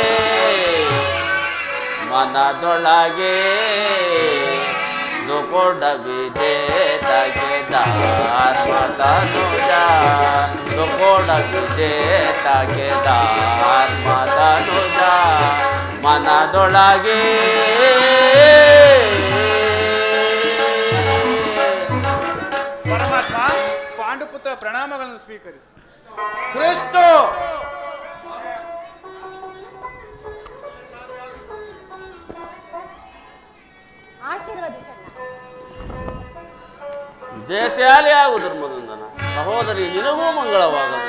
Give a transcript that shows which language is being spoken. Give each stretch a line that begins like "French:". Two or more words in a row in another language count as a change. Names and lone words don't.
Kannada: ಮನದೊಳಗೆ ದುಃಖವಿದೆ ತಗೆ ಧರ್ಮತನುಜ ದುಃಖವಿದೆ ತಗೆ ಧರ್ಮತನುಜ ಮನದೊಳಗೆ ಪರಮಾತ್ಮ ಪಾಂಡುಪುತ್ರ ಪ್ರಣಾಮಗಳನ್ನು ಸ್ವೀಕರಿಸಿ. ಕೃಷ್ಣ, ಆಶೀರ್ವದಿಸಲ್ಲ. ವಿಜಯಶಾಲಿ ಆಗುವುದರ ಮೊದಲು ಸಹೋದರಿ ನಿನಗೂ ಮಂಗಳವಾಗಲು.